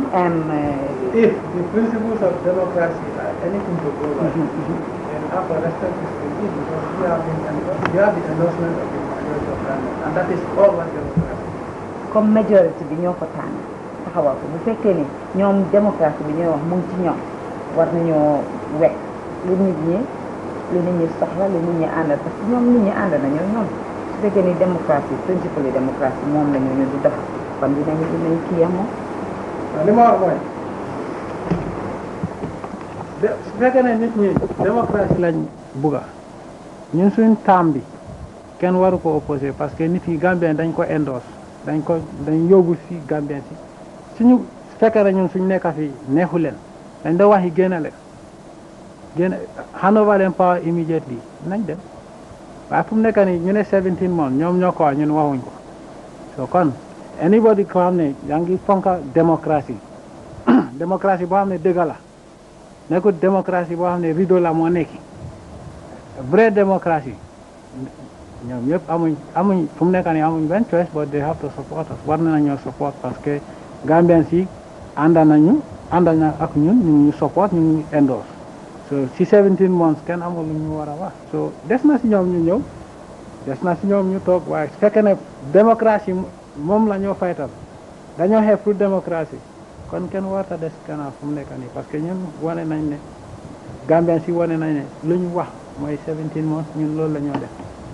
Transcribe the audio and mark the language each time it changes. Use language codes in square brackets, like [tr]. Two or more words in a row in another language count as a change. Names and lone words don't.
[en] if the principles of democracy are anything to go by, then have to respect this regime, because we have the endorsement of the majority of Ghana, and that is all what democracy is. [fr] Comme majorité [wo] bi ñoo ko tànn taxawal ko bu fekkee ne ñoom démocratie bi ñooy wax mu ngi ci ñoom war nañoo wekk lu nit ñi soxla lu nit ñi àndal [fr] parce que [wo] ñoom nit ñi ànd nañoo ñoom su fekkee ni démocratie [fr] principe de démocratie [wo] moom la ñu du def kon dinañ kii am moom. li ma wax mooy su fekkee ne nit ñi démocratie lañ bugga ñun suñ taam bi kenn waru ko opposé [fr] parce que [wo] nit yi Gambien dañ ko endorse dañ yóbbu si Gambien si suñu fekkee ne ñun suñ nekka fi neexu leen dañ da wax yi génne [en] hand over [wo] leen [en] power immediately [wo] nañ dem waaye fu mu nekk nii ñu ne 17 months ñoom ñoo ko wax ñun waxuñ ko so kon anybody ko xam ne yaa ngi fonka démocratie démocratie boo xam ne dëgg la nekkul démocratie boo xam ne rideau la moo nekki [fr] vraie démocratie [wo] ñoom yëpp amuñ fu mu nekk nii amuñ benn [en] choice but they have to support [wo] us war nañoo support [fr] parce que [wo] Gambian si àndal na ak ñun ñu support ñu endorse so si 17 months kenn amul lu ñu war a wax so des na si ñoom ñu ñëw des na si ñoom ñu toog waaye su fekkee ne démocratie moom la ñoo faytal dañoo xeeb [fr] pour démocratie [wo] kon kenn warta des gannaaw fu mu nekk nii [fr] parce que [wo] ñun wane nañ ne Gambien si wane nañ ne lu ñu wax mooy 17 months ñun loolu la ñoo def